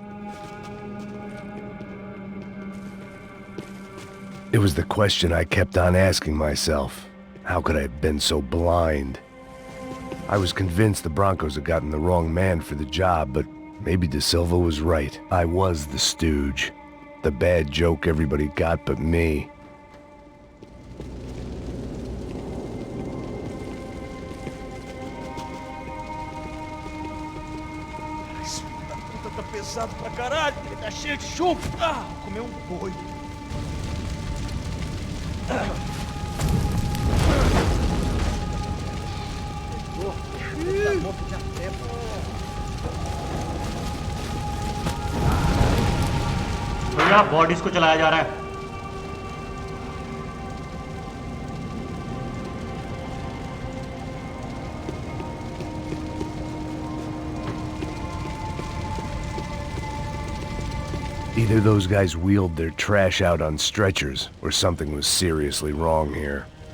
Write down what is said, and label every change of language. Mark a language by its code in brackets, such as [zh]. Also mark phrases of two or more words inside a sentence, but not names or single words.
[en] It was the question I kept on asking myself. How could I have been so blind? I was convinced the Broncos had gotten the wrong man for the job, but maybe De Silva was right. I was the stooge. The bad joke everybody got but me. [pt] Tá pesado pra caralho, ele tá cheio de chumbo. Ah, comeu boi. [hi] भैया बॉडीज को चलाया जा रहा है. [en] Either those guys wheeled their trash out on stretchers, or something was seriously wrong here.